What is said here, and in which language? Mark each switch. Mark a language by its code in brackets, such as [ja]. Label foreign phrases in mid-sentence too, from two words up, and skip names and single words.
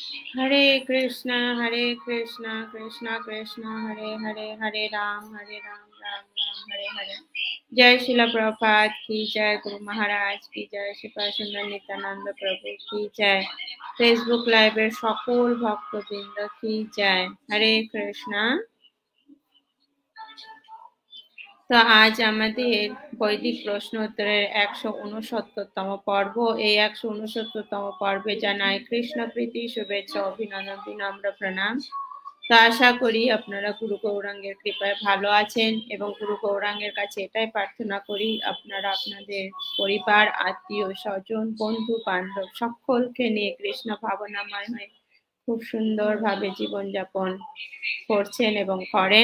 [sa] हरे कृष्णा कृष्णा कृष्णा हरे हरे, हरे राम राम राम हरे हरे। [hi] जय शिला प्रभुपाद की जय, गुरु महाराज की जय, श्री सुंदर नित्यानंद प्रभु की जय, फेसबुक लाइव सकल भक्तबृंद की जय। [sa] हरे कृष्णा। [bn] তো আজ আমাদের বৈদিক প্রশ্ন উত্তরের 169তম পর্ব। এই 169তম পর্বে জানাই কৃষ্ণ প্রীতি, শুভেচ্ছা, অভিনন্দন, বিনম্র প্রণাম। তো আশা করি আপনারা গুরু গৌরাঙ্গের কৃপায় ভালো আছেন এবং গুরু গৌরাঙ্গের কাছে এটাই প্রার্থনা করি আপনারা আপনাদের পরিবার, আত্মীয় স্বজন, বন্ধু বান্ধব সকলকে নিয়ে কৃষ্ণ ভাবনাময় হয়ে খুব সুন্দরভাবে জীবনযাপন করছেন এবং করেন।